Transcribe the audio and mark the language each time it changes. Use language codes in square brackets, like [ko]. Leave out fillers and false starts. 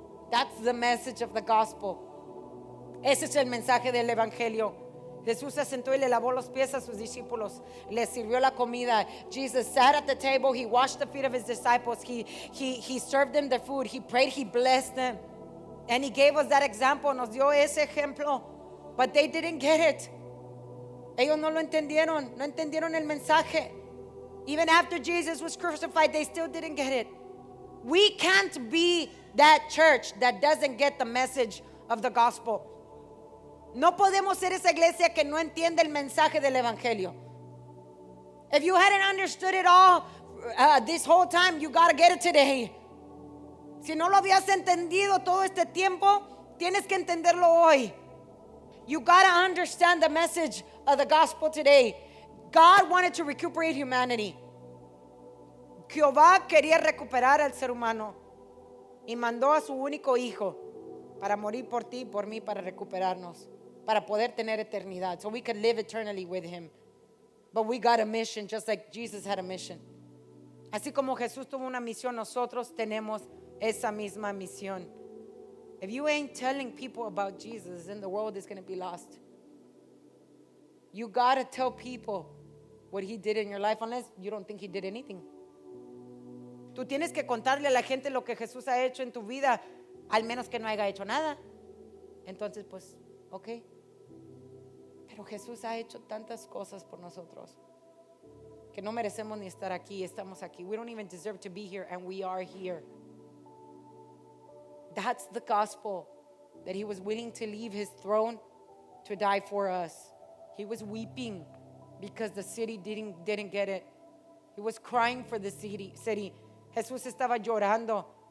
[en] That's the message of the gospel. [es] Ese es el mensaje del evangelio. Jesús se sentó y le lavó los pies a sus discípulos. Les sirvió la comida. [en] Jesus sat at the table. He washed the feet of his disciples. He served them the food. He prayed. He blessed them. And he gave us that example. [es] Nos dio ese ejemplo. [en] But they didn't get it. [es] Ellos no lo entendieron. No entendieron el mensaje. [en] Even after Jesus was crucified, they still didn't get it. We can't be that church that doesn't get the message of the gospel. [es] No podemos ser esa iglesia que no entiende el mensaje del evangelio. [en] If you hadn't understood it all this whole time, you got to get it today. [es] Si no lo habías entendido todo este tiempo, tienes que entenderlo hoy. [en] You got to understand the message of the gospel today. God wanted to recuperate humanity. [es] Jehová quería recuperar al ser humano y mandó a su único hijo para morir por ti y por mí, para recuperarnos, para poder tener eternidad, [en] so we could live eternally with him. But we got a mission, just like Jesus had a mission. [es] Así como Jesús tuvo una misión, nosotros tenemos esa misma misión. [en] If you ain't telling people about Jesus, then the world is going to be lost. You got to tell people what he did in your life, unless you don't think he did anything. [es] Tú tienes que contarle a la gente lo que Jesús ha hecho en tu vida, al menos que no haya hecho nada. Entonces, pues, ok. Pero Jesús ha hecho tantas cosas por nosotros que no merecemos ni estar aquí. Estamos aquí. [en] We don't even deserve to be here, and we are here. That's the gospel, that he was willing to leave his throne to die for us. He was weeping because the city didn't get it. He was crying for the city. [es] Jesús estaba llorando